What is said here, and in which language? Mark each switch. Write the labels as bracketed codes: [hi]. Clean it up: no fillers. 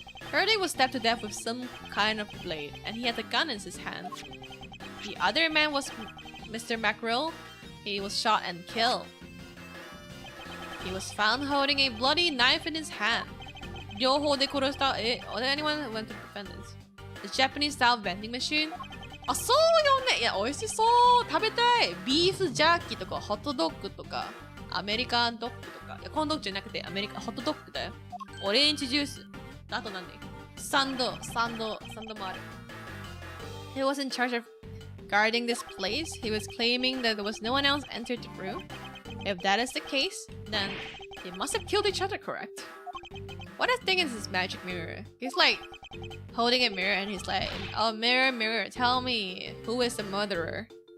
[en] Faraday was stabbed to death with some kind of blade, and he had a gun in his hand. The other man was Mr. Mackerel. He was shot and killed. He was found holding a bloody knife in his hand. Yoho de Kurosta. Or did anyone went to defend this? The Japanese-style vending machine? [ja] あ、そうよね。いや、美味しそう。食べたい。ビーフジャーキーとかホットドッグとかアメリカンドッグとか。いや、コーンドッグじゃなくてアメリカホットドッグだよ。オレンジジュース。あとなんでサンドもある。 [en] He was in charge of guarding this place. He was claiming that there was no one else entered the room. If that is the case, then they must have killed each other, correct? What a thing is this magic mirror? He's like holding a mirror and he's like, oh, mirror, mirror, tell me who is the murderer?